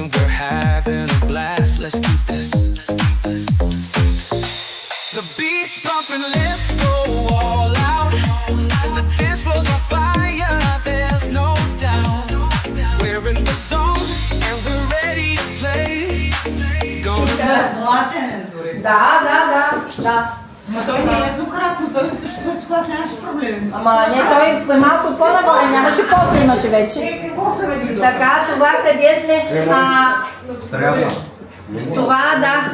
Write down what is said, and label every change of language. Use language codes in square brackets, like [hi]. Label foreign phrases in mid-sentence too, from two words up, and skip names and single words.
[en] We're having a blast. Let's keep this. The beat's pumping, let's go all out. The dance floor's on fire, there's no doubt. We're in the zone and we're ready to play. [bg] Да. Но той не е еднократно, той като четвърти клас нямаше проблеми. Ама не, той е малко по-нагоре, нямаше после, имаше вече. Така, това къде сме? Трябва. Това, да.